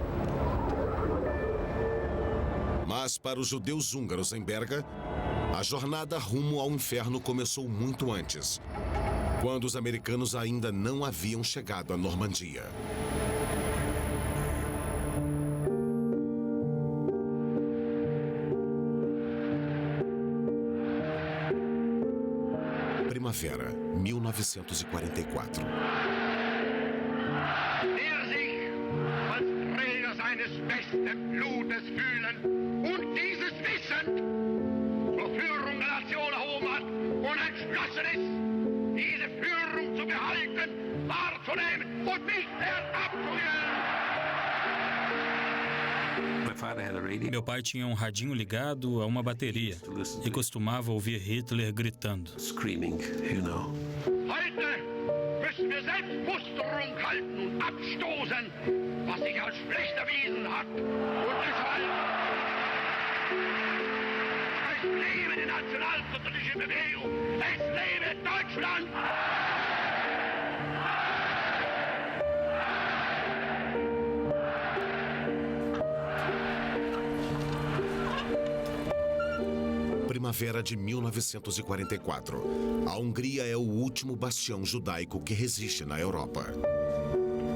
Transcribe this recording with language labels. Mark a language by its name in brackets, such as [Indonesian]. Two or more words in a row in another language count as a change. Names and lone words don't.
[Portuguese] Mas para os judeus húngaros em Berga, a jornada rumo ao inferno começou muito antes, quando os americanos ainda não haviam chegado à Normandia. Primavera, 1944. [German] Der sich als Träger seines besten Blutes fühlen und dieses Wissen zur Führung der Nation erhoben hat und entschlossen ist, diese Führung zu behalten, wahrzunehmen und nicht mehr abzugeben. [Portuguese] Meu pai tinha um radinho ligado a uma bateria e costumava ouvir Hitler gritando. [German] Heute müssen wir Selbstmusterung halten und abstoßen, was sich als schlecht erwiesen hat. Und deshalb es lebe die nationalsozialistische Bewegung, es lebe Deutschland! [Portuguese] Primavera de 1944. A Hungria é o último bastião judaico que resiste na Europa.